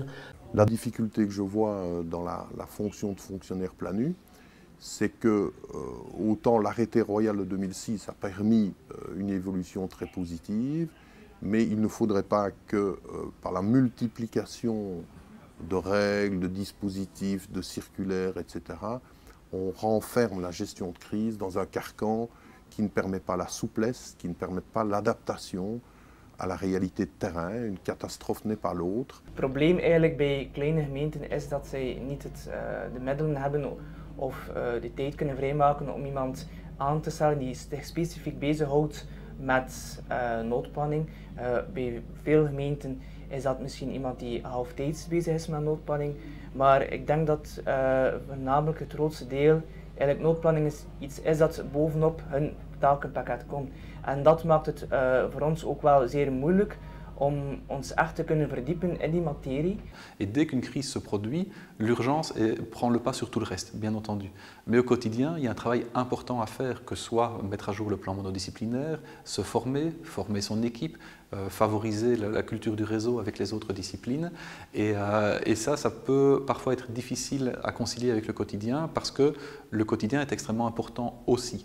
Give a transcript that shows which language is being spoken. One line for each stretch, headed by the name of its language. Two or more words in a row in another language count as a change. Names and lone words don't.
French: La difficulté que je vois dans la fonction de fonctionnaire planu, c'est que autant l'arrêté royal de 2006 a permis une évolution très positive, mais il ne faudrait pas que par la multiplication de règles, de dispositifs, de circulaires, etc., on renferme la gestion de crise dans un carcan qui ne permet pas la souplesse, qui ne permet pas l'adaptation à la réalité de terrain. Une catastrophe n'est pas l'autre.
Dutch: Het probleem eigenlijk bij kleine gemeenten is dat zij niet de middelen hebben of de tijd kunnen vrijmaken om iemand aan te stellen die zich specifiek bezighoudt met noodplanning. Bij veel gemeenten is dat misschien iemand die halftijds bezig is met noodplanning, maar ik denk dat voornamelijk het grootste deel eigenlijk noodplanning iets is dat bovenop hun takenpakket komt. En dat maakt het voor ons ook wel zeer moeilijk om ons echt te kunnen verdiepen in die materie.
French: Et dès qu'une crise se produit, l'urgence prend le pas sur tout le reste, bien entendu. Mais au quotidien, il y a un travail important à faire, que ce soit mettre à jour le plan monodisciplinaire, se former, former son équipe, favoriser la culture du réseau avec les autres disciplines. Et ça peut parfois être difficile à concilier avec le quotidien parce que le quotidien est extrêmement important aussi.